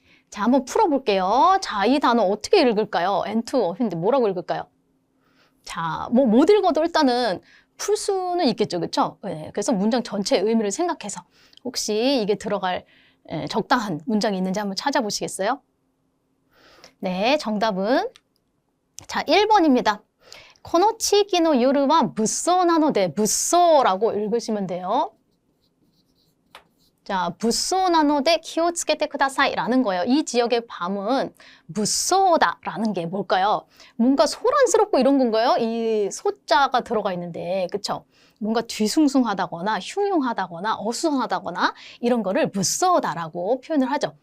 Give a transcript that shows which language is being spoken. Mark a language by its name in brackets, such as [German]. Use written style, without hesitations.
[Korean] 자, 한번 풀어볼게요. 자, 이 단어 어떻게 읽을까요? N2 어휘인데 뭐라고 읽을까요? 자, 뭐 못 읽어도 일단은 풀 수는 있겠죠, 그렇죠? 네, 그래서 문장 전체의 의미를 생각해서 혹시 이게 들어갈 적당한 문장이 있는지 한번 찾아보시겠어요? 네, 정답은 자, 1번입니다. [Japanese] この地域の夜は物騒なので物騒 [Korean] 라고 읽으시면 돼요. [Japanese] 자, 物騒なので気をつけてください [Korean] 라는 거예요. 이 지역의 밤은 무서워다 라는 게 뭘까요? 뭔가 소란스럽고 이런 건가요? 이 소자가 들어가 있는데, 그쵸? 뭔가 뒤숭숭하다거나 흉흉하다거나 어수선하다거나 이런 거를 무서워다라고 표현을 하죠.